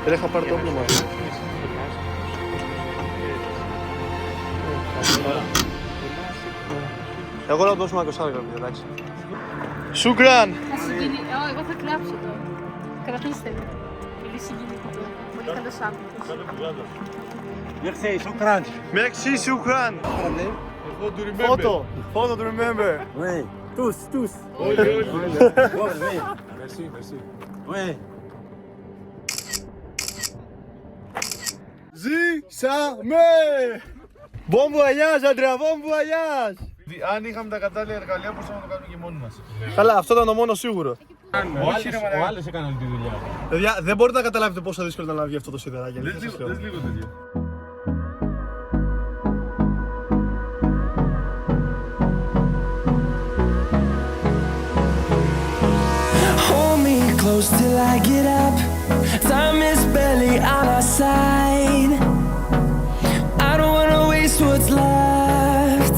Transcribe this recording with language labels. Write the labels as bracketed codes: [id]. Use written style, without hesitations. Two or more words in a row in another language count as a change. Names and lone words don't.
[el] Δεν είχα πάρει το όπλο μαζί. Εγώ να δώσουμε 20 γραμμή, εντάξει. Σουκράν! Εγώ θα κλάψω τώρα. Κρατήστε με. Πολύ συγκινητικό. Πολύ καλός άνθρωπος. [fr] Merci, shukran. [en] Merci, Shukran! Photo to remember! [fr] Oui, tous. Merci. Oui. [el] Ζήσαμε! [fr] Bon voyage, Andrea, bon voyage! [el] Αν είχαμε τα κατάλληλα εργαλεία, μπορούσαμε να το κάνουμε και μόνοι μας. Καλά, αυτό ήταν το μόνο σίγουρο. Ο άλλος έκανε όλη τη δουλειά. Παιδιά, δεν μπορείτε να καταλάβετε πόσο δύσκολο ήταν να βγει αυτό το σιδεράκι. Δες λίγο τέτοιο. [en] Hold me close till I get up. Time is barely on our side. I don't wanna waste what's left.